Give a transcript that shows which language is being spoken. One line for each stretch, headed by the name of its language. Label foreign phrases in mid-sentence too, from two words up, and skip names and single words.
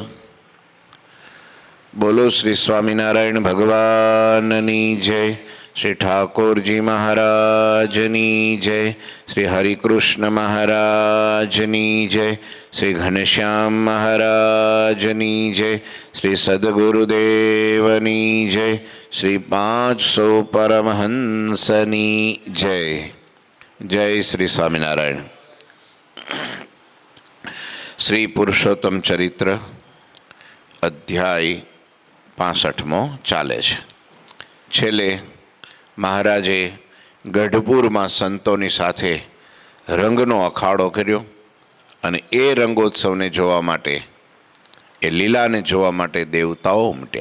Gujarati: બોલો શ્રી સ્વામીનારાયણ ભગવાનની જય, શ્રી ઠાકુરજી મહારાજની જય, શ્રી હરિકૃષ્ણ મહારાજની જય, શ્રી ઘનશ્યામ મહારાજની જય, શ્રી સદ્ગુરુદેવની જય, શ્રી 500 પરમહંસની જય। જય શ્રી સ્વામીનારાયણ। શ્રી પુરુષોત્તમ ચરિત્ર અધ્યાય 65 ચાલે છે। છેલ્લે મહારાજે ગઢપુરમાં સંતોની સાથે રંગનો અખાડો કર્યો અને એ રંગોત્સવને જોવા માટે, એ લીલાને જોવા માટે દેવતાઓ ઉમટ્યા।